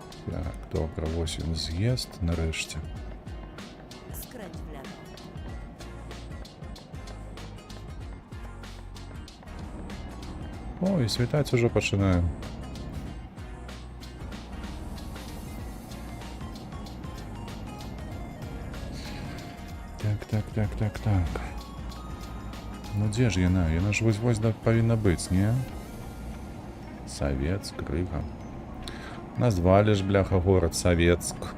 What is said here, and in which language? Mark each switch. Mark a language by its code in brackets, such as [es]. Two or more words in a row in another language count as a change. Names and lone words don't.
[uk] Так, добре, ось він з'їзд нарешті. [pl] Skręć w lewo. [uk] О, і світати вже починає. Так. [be] Ну де ж яна? Яна ж вось повинна бути, ні? Советск, Рига. [ru] Назвали ж, бляха, город Советск.